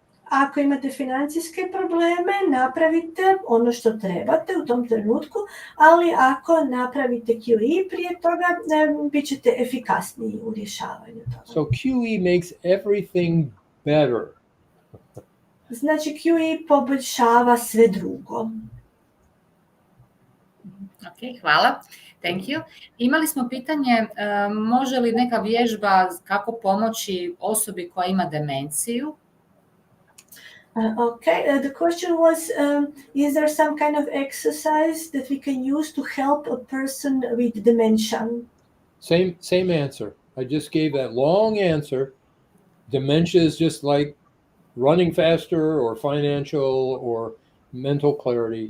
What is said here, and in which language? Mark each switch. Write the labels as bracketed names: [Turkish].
[Croatian] Ako imate financijske probleme, napravite ono što trebate u tom trenutku, ali ako napravite QE prije toga, bit ćete efikasniji u rješavanju toga. [English] So QE makes everything better. [Croatian] Znači, QE poboljšava sve drugo. Ok, hvala. [English] Thank you. [Croatian] Imali smo pitanje, može li neka vježba kako pomoći osobi koja ima demenciju? [English] The question was, is there some kind of exercise that we can use to help a person with dementia? Same answer. I just gave that long answer. Dementia is just like running faster or financial or mental clarity.